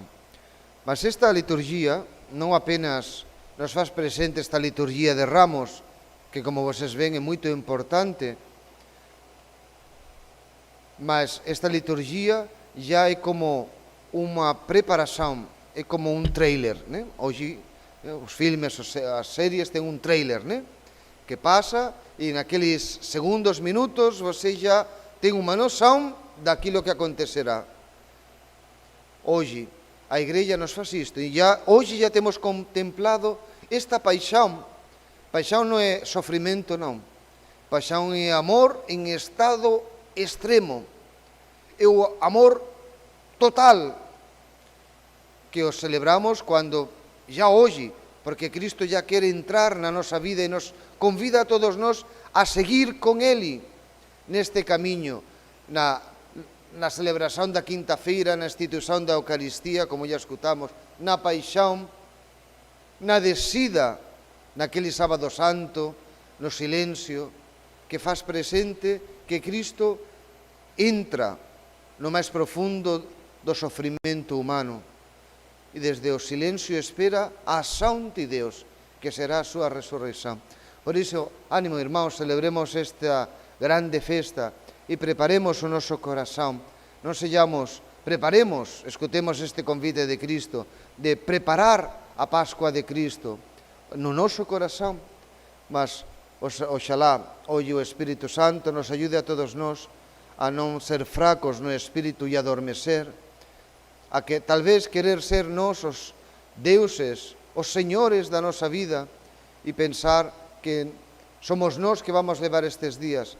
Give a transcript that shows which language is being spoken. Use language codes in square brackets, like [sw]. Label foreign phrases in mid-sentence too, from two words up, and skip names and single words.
[gl] Mas esta liturgia non apenas nos faz presente esta liturgia de Ramos, que como vocês ven é moito importante, mas esta liturgia já é como unha preparación, é como un trailer, né? Hoxe os filmes, as series ten un trailer, né? Que pasa e naqueles segundos, minutos, você já ten unha noción daquilo que acontecerá. Hoxe, a Igreja nos faz isto. E hoxe já temos contemplado esta paixão. Paixão non é sofrimento, non. Paixão é amor en estado extremo. É o amor total que os celebramos cando já hoxe, porque Cristo já quer entrar na nosa vida e nos convida a todos nós a seguir con Ele neste camiño, na celebración da quinta-feira, na institución da Eucaristía, como já escutamos, na paixão, na descida, naquele sábado santo, no silencio, que faz presente que Cristo entra no máis profundo do sofrimento humano e desde o silencio espera a ação de Deus, que será a súa resurreição. Por iso, ánimo, irmãos, celebremos esta grande festa e preparemos o noso corazón. Non sellamos, preparemos, escutemos este convite de Cristo, de preparar a Pascua de Cristo no noso corazón, mas oxalá hoxe o Espírito Santo nos ayude a todos nós a non ser fracos no espírito e adormecer, a que tal vez querer ser nós os deuses, os señores da nosa vida e pensar que somos nós que vamos levar estes días.